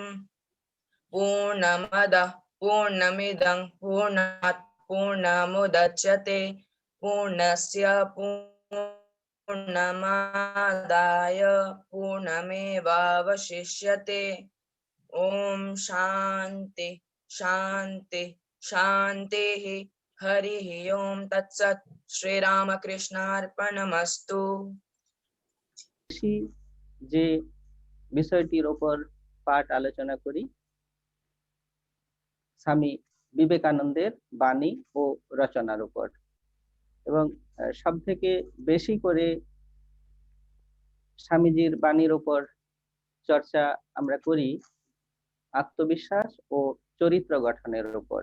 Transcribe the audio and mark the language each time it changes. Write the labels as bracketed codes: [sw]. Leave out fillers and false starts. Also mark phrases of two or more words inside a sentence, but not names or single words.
[sa] पूर्णमदः पूर्णमिदं पूर्णात् पूर्णमुदच्यते पूर्णस्य पूर्णमादाय पूर्णमेवावशिष्यते। ओम शांति शांति शांतिः। हरिः ओम तत्सत्। श्री रामकृष्णार्पणमस्तु। [bn] যে বিষয়টির উপর পাঠ আলোচনা করি, স্বামী বিবেকানন্দের বাণী ও রচনার উপর, এবং সব থেকে বেশি করে স্বামীজির বাণীর উপর চর্চা আমরা করি আত্মবিশ্বাস ও চরিত্র গঠনের উপর।